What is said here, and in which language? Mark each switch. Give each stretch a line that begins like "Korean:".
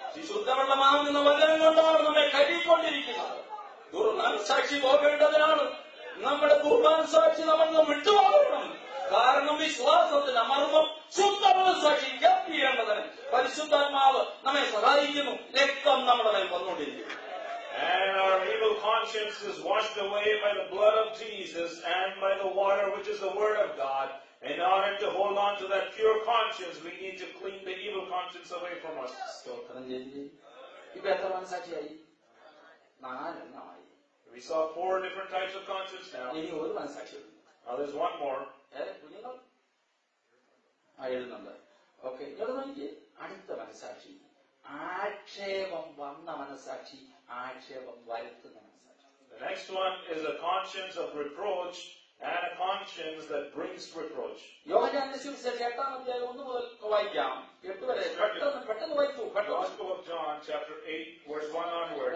Malayalam: ശുദ്ധവെള്ളമാകുന്ന വചനം കൊണ്ടാണ് നമ്മെ കഴുകിക്കൊണ്ടിരിക്കുന്നത്. ദുർമനസാക്ഷി പോകേണ്ടതിനാണ് നമ്മുടെ ദുർമനസാക്ഷി നമ്മൾ വിട്ടുപോകണം. കാരണം വിശ്വാസത്തിന്റെ മർമ്മം ശുദ്ധമനസാക്ഷി ജപ്തി ചെയ്യേണ്ടതിന് പരിശുദ്ധാത്മാവ് നമ്മെ സഹായിക്കുന്നു. രക്തം നമ്മുടെ മേൽ വന്നുകൊണ്ടിരിക്കുന്നു.
English: And our evil conscience is washed away by the blood of Jesus and by the water, which is the Word of God. In order to hold on to that pure conscience, we need to clean the evil conscience away from us.
Malayalam: സ്തോത്രം ചെയ്തു. ഇപ്പൊ എത്ര മനസാക്ഷിയായി? 4 എണ്ണമായി.
English: We saw 4 different types of conscience now.
Malayalam: ഇനി ഒരു മനസാക്ഷിയുണ്ട്.
English: Now there's one more.
Malayalam: കുഞ്ഞുങ്ങൾ എഴുതുന്നുണ്ട്. Okay, നോക്കി. അടുത്ത മനസാക്ഷി ആക്ഷേപം വന്ന മനസാക്ഷി, ആക്ഷേപം വരുത്തുന്ന മനസാക്ഷി.
English: The next one is a conscience of reproach and a conscience that brings reproach.
Malayalam: യോഹന്നാന്റെ സുവിശേഷം 8-ാം അധ്യായം 1 മുതൽ വായിക്കാം. 8 വരെ പെട്ടെന്ന് വായിച്ചു.
English: Gospel of John, chapter 8, verse 1 onward.